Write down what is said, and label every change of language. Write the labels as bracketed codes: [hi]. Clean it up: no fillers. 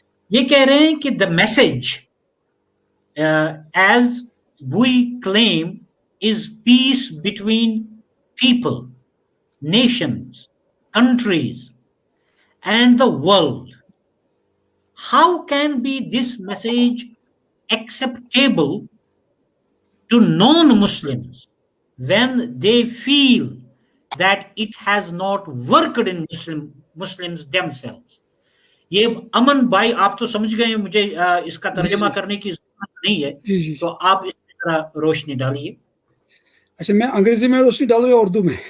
[hi] ये कह रहे हैं कि [en] The message as we claim is peace between people, nations, countries and the world. How can be this message acceptable to non-Muslims when they feel that it has not worked in Muslims themselves? [hi] ये अमन भाई आप तो समझ गए, मुझे इसका तर्जुमा करने की जरूरत नहीं है, तो आप इस तरह रोशनी डालिए। अच्छा, मैं अंग्रेजी में रोशनी डालूं या उर्दू में?